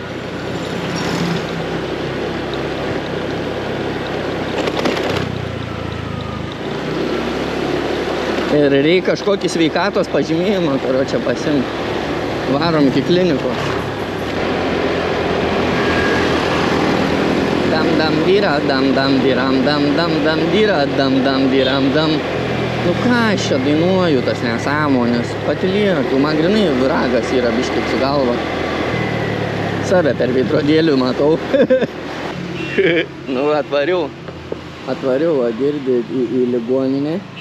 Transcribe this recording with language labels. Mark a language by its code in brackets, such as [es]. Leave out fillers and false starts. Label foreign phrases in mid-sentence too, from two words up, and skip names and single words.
[lt] Ir reikia kažkokį sveikatos pažymėjimą, kurio čia pasiimti. Varom iki klinikos. Dam dira, dam diram, dam dira, dam diram, dam. Nu ką aš čia dainuoju tas nesąmonės, patylėk, man grinai ragas yra biškit su galva. Save per veidrodėlių matau. Nu atvariau, girdi į ligoninę.